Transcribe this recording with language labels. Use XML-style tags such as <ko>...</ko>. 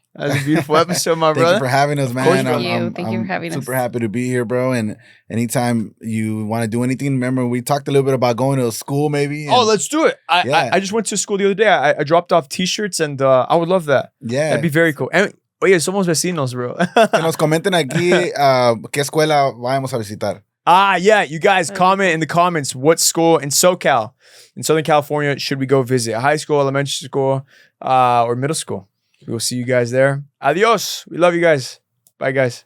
<en>That's a beautiful episode, my brother. Thank you for having us, man. Thank you for having us. Super happy to be here, bro. And anytime you want to do anything, remember we talked a little bit about going to a school, maybe. Oh, let's do it. I just went to school the other day. I dropped off T-shirts, and I would love that. Yeah, that'd be very cool. And</en> <es>oye, somos vecinos,</es> <en>bro.</en> <es>Que nos comenten aquí qué escuela vamos a visitar.</es> <en>Yeah, you guys comment in the comments what school in SoCal, in Southern California, should we go visit? High school, elementary school, or middle school? We will see you guys there. Adios. We love you guys. Bye, guys.</en>